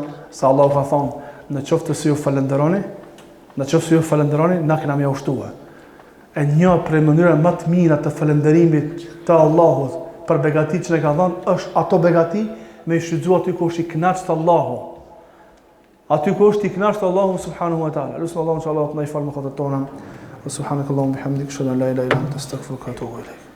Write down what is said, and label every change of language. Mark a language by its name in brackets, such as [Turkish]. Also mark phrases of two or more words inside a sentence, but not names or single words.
[Albanian] Sa Allahu ka thonë, në qoftë se ju falenderoni, na kena më ushtuar. E një prej mënyrave më të mira të falënderimit të Allahut për begatitë që ne ka dhënë është ato begati me i shfrytzuar aty ku është i kënaqur Allahu. Aty ku është i kënaqur Allahu [Arabic] سبحانه وتعالى. [Albanian] Lutem Allahun inshallah të na i falë mëkatet tona. [Arabic] سبحانك اللهم وبحمدك، أشهد أن لا إله إلا أنت، أستغفرك وأتوب إليك.